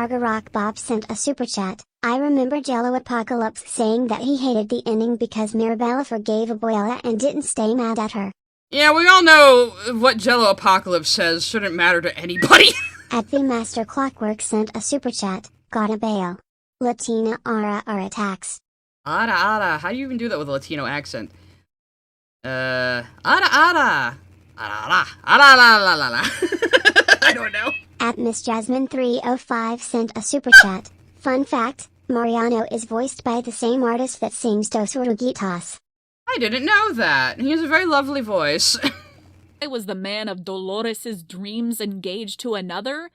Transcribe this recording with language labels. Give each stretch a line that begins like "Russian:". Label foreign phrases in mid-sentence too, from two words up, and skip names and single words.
English: Gargarock Bob sent a super chat. I remember Jello Apocalypse saying that he hated the ending because Mirabella forgave Abuela and didn't stay mad at her. Yeah, we all know what Jello Apocalypse says shouldn't matter to anybody. At the Master Clockwork sent a super chat. Gotta bail. Latina Ara attacks. Ara. How do you even do that with a Latino accent? Ara. Ara la la la la. I don't know. At Miss Jasmine 305 sent a super chat. Fun fact, Mariano is voiced by the same artist that sings Dos Oruguitas. I didn't know that. He has a very lovely voice. I was the man of Dolores' dreams engaged to another.